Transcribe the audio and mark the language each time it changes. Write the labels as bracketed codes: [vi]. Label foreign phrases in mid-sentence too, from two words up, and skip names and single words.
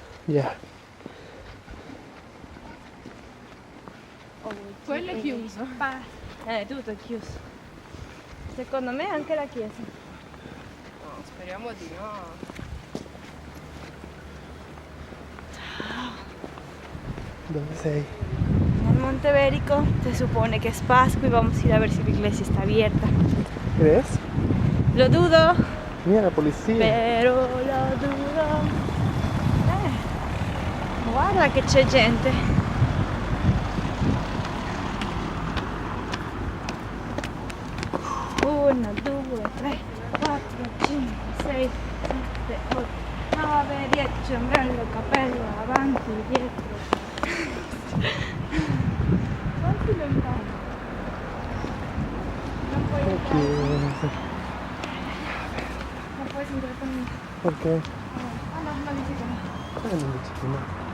[es] Ya. [it] Quello è chiuso. Tutto è chiuso. Secondo me anche la chiesa. No, speriamo di no. [es] ¿Dónde sei? En el Monte Bérico se supone que es Pascua y vamos a ir a ver si la iglesia está abierta. ¿Crees? Lo dudo, Mira la policía. pero lo dudo. [it] Guarda che c'è gente. Uno, due, tre, quattro, cinque, sei, sette, otto, 9, 10, ombrello, cappello, avanti, dietro. Quanti lontano? Non puoi [es] Aquí. [it] entrare, non puoi entrare con me. [es] ¿Por qué? [it] Ah no, no dici che no. [es] Ay, no me chiquito, no.